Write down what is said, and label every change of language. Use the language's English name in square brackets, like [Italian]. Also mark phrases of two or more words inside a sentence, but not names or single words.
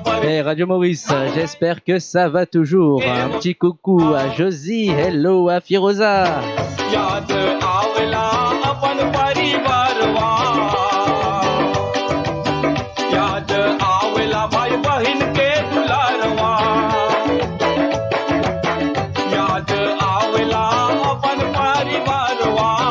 [French] Et Radio Maurice, j'espère que ça va toujours. Un petit coucou à Josie, hello à Firoza. [Bhojpuri] याद आवेला अपन परिवारवा याद आवेला भाई बहन के दुलारवा याद आवेला अपन परिवारवा